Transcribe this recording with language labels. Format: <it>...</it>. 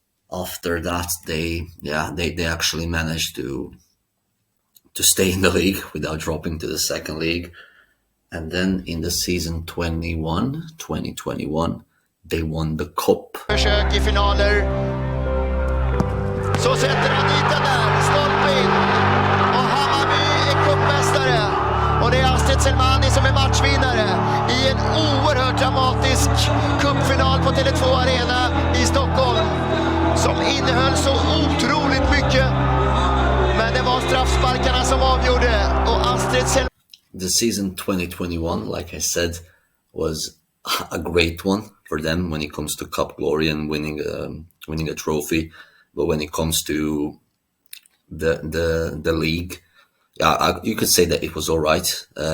<en>After that, they actually managed to stay in the league without dropping to the second league. And then in the season 2021, they won the cup.</en> <sv>Försök i finaler. Så sätter han dit den där, stolpe in. Och Hammarby är cupmästare. Och det är Astrid Selmani som är matchvinnare i en oerhört dramatisk cupfinal på Tele2 Arena i Stockholm. Som innehöll så otroligt mycket. Men det var straffsparkarna som avgjorde. Och Astrid Selmani...</sv> <en>The season 2021, like I said, was a great one for them when it comes to cup glory and winning a trophy. But when it comes to the league, yeah, you could say that it was all right.</en>